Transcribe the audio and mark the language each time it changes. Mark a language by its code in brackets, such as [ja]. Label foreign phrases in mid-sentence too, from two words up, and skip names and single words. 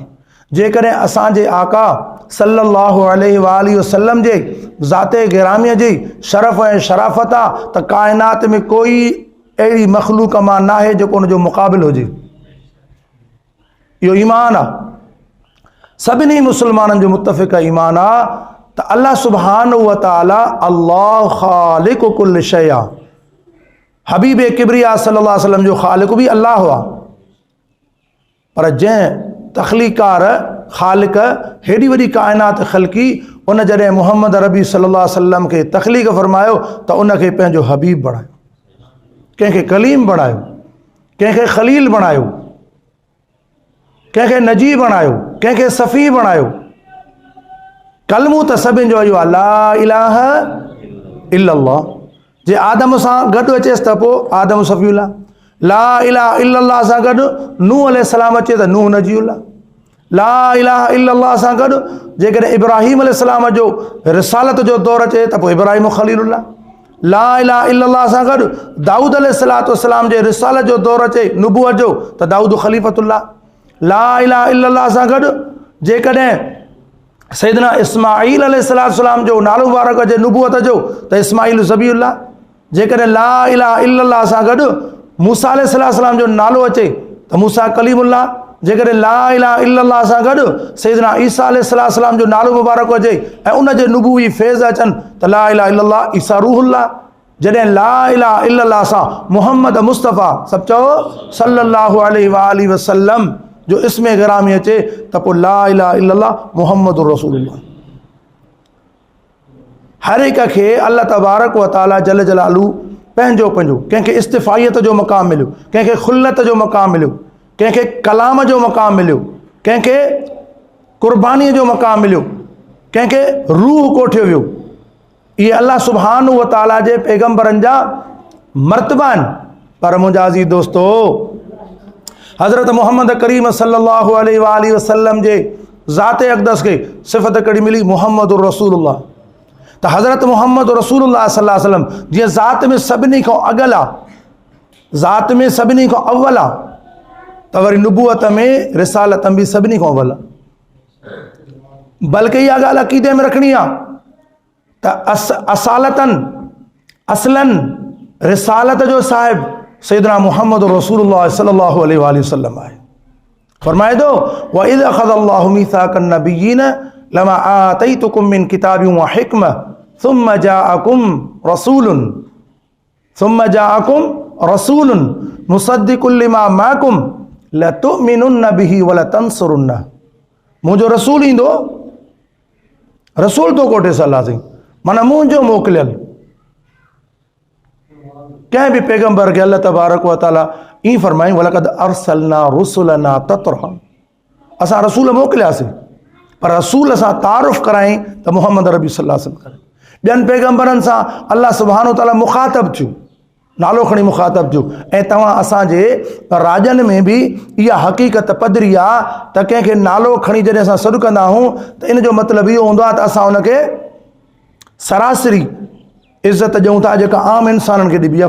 [sd] जेकॾहिं असांजे आका [ar] صلى الله عليه وسلم [sd] जे ज़ाते गिरामीअ जी शरफ़ ऐं शराफ़त आहे त काइनात में कोई अहिड़ी मख़लूक मां नाहे जेको उनजो मुक़ाबिल हुजे। इहो ईमान आहे, सभिनी मुस्लमाननि जो मुतफ़िक़ ईमान आहे त अल्लाह [ar] سبحانه وتعالى [sd] अल्लाह [ar] خالق كل شيء [sd] आहे। हबीब किबरिया [ar] صلى الله عليه وسلم [sd] जो ख़ालिक़ बि अल्लाह आहे, पर जंहिं तख़लीकार ख़ालिक़ हेॾी वॾी काइनात ख़लक़ी, उन जॾहिं मुहम्मद अरबी [ar] صلى الله عليه وسلم [sd] खे तख़लीक़ फरमायो त उनखे पंहिंजो हबीब बणायो, कंहिंखे कलीम बणायो, कंहिंखे ख़लील बणायो, कंहिंखे नजी बणायो, कंहिंखे सफ़ी बणायो। कलमो त सभिनि जो इहो आहे, [ar] لا إله إلا الله. [sd] जे आदम सां गॾु अचेसि त पोइ आदम सफ़ीउल्लाह, [ar] لا إله إلا الله [sd] सां गॾु नूह अलैहिस्सलाम अचे त नूह नजीउल्लाह, [ar] لا إله إلا الله [sd] सां गॾु जेकॾहिं इब्राहीम अलैहिस्सलाम जो रिसालत जो दौरु अचे त पोइ इब्राहीम ख़लीलुल्लाह, [ar] لا إله إلا الله [sd] सां गॾु दाऊद अलैहिस्सलाम जे रिसालत जो दौरु अचे नुबुवत जो त दाऊद ख़लीफ़तुल्लाह, [ar] لا إله إلا الله [sd] सां गॾु जेकॾहिं सैयदना इस्माईल अलैहिस्सलाम जो नालो मुबारक अचे नुबुवत जो त इस्माईल ज़बीउल्लाह, जेकॾहिं [ar] لا إله إلا الله [sd] सां गॾु मूसा अलैहिस्सलाम जो नालो अचे त मूसा कलीमुल्लाह, जेकॾहिं [ar] لا إله إلا الله [sd] सां गॾु सैयदना ईसा अलैहिस्सलाम जो नालो मुबारक अचे ऐं उन जे नुबुवी फैज़ अचनि त [ar] لا إله إلا الله [sd] ईसा रूहुल्लाह। जॾहिं [ar] لا إله إلا الله [sd] सां मुहम्मद मुस्तफ़ा सभु चओ [ar] صلى الله عليه وآله وسلم [sd] जो इस्मे गिरामी अचे त पोइ [ar] لا إله إلا الله محمد رسول الله. [sd] हर हिक खे अल्लाह [ar] تبارك وتعالى جل جلاله [sd] पंहिंजो पंहिंजो, कंहिंखे इस्तिफ़ाइयत जो मक़ाम मिलियो, कंहिंखे खुल्लत जो मक़ाम मिलियो, कंहिंखे कलाम जो मक़ाम मिलियो, कंहिंखे क़ुर्बानीअ जो मक़ाम मिलियो, कंहिंखे रूह कोठियो वियो। इहे अल्लाह [ar] سبحانه وتعالى [sd] जे पैगम्बरनि जा मर्तबा आहिनि। पर मुंहिंजा अज़ीज़ दोस्तो, हज़रत मुहम्मद करीम [ar] صلى الله عليه وآله وسلم [sd] जे ज़ाते अक़दस खे सिफ़त कहिड़ी मिली, [ar] محمد رسول الله. [sd] त हज़रत मुहम्मद [ar] رسول الله صلى الله عليه وسلم [sd] जीअं ज़ात में सभिनी खां अॻल आहे, ज़ात में सभिनी खां अव्वल आहे, त वरी नुबुवत में रिसालत बि सभिनी खां अव्वल आहे। बल्कि इहा ॻाल्हि अक़ीदे में रखणी आहे त असालतन असलन रिसालत जो साहिब सैयदना मुहम्मद [ar] رسول الله صلى الله عليه وسلم [sd] आहे। فرمائي ٿو [ar] وإذ أخذ الله ميثاق النبيين لما آتيتكم من كتاب وحكمة ثم جاءكم رسول مصدق لما معكم لتؤمنن به ولتنصرنه. [sd] मुंहिंजो रसूल ईंदो, रसूल तो कोठे सलाह साईं, माना मुंहिंजो मोकिलियल। कंहिं बि पैगम्बर खे अल्लाह [ar] تبارك وتعالى [sd] ईअं फरमाईं [ar] ولقد أرسلنا رسلنا تترا, [sd] असां रसूल मोकिलियासीं, पर रसूल असां तारुफ़ कराईं त मुहम्मद रबी [ar] صلى الله عليه وسلم [sd] करे। ॿियनि पैगम्बरनि सां अल्लाह [ar] سبحانه تعالى [sd] मुखातब थियो, नालो खणी मुखातब थियो। ऐं तव्हां असांजे राजनि में बि इहा हक़ीक़त पधरी आहे त कंहिंखे नालो खणी जॾहिं असां सॾु कंदा आहियूं त इन जो मतिलबु इहो हूंदो आहे त असां हुनखे सरासरी इज़त ॾियूं था जेका आम इंसाननि खे ॾिबी आहे।